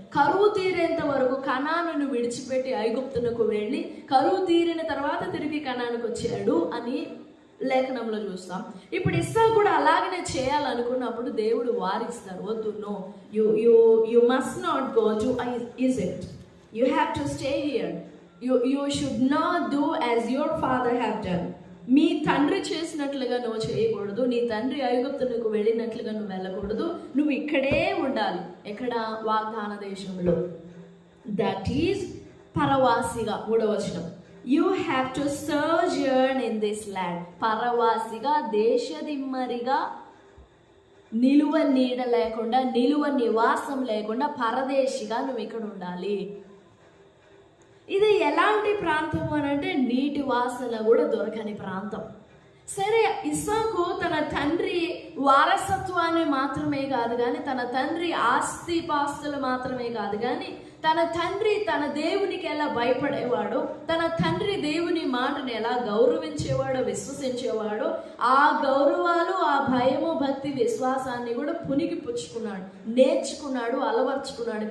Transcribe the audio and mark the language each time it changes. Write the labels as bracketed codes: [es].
[te] కరువు తీరేంత వరకు కనానును విడిచిపెట్టి ఐగుప్తునకు వెళ్ళి కరువు తీరిన తర్వాత తిరిగి కనానుకు వచ్చాడు అని లేఖనంలో చూస్తాం. ఇప్పుడు ఇస్సాకు కూడా అలాగనే చేయాలనుకున్నప్పుడు దేవుడు వారిస్తారు, వద్దు, [en] No, you must not go to Egypt. You have to stay here. You should not do as your father have done. [te] మీ తండ్రి చేసినట్లుగా నువ్వు చేయకూడదు. నీ తండ్రి ఐగుప్తునకు వెళ్ళినట్లుగా నువ్వు వెళ్ళకూడదు. నువ్వు ఇక్కడే ఉండాలి. ఎక్కడ? వాగ్దాన దేశంలో. [en] that is [te] పరవాసిగా. 3వ వచనం, [en] you have to sojourn in this land. [te] పరవాసిగా, దేశదిమ్మరిగా నిలువ నీడ లేకుండా, నిలువ నివాసం లేకుండా పరదేశిగా నువ్వు ఇక్కడ ఉండాలి. ఇది ఎలాంటి ప్రాంతం అని అంటే నీటి వాసన కూడా దొరకని ప్రాంతం. సరే, ఇస్సాకు తన తండ్రి వారసత్వాన్ని మాత్రమే కాదు కానీ, తన తండ్రి ఆస్తిపాస్తులు మాత్రమే కాదు కానీ, తన తండ్రి తన దేవునికి ఎలా భయపడేవాడో, తన తండ్రి దేవుని మాటను ఎలా గౌరవించేవాడో, విశ్వసించేవాడో, ఆ గౌరవాలు, ఆ భయము, భక్తి, విశ్వాసాన్ని కూడా పునికి పుచ్చుకున్నాడు, నేర్చుకున్నాడు, అలవర్చుకున్నాడు.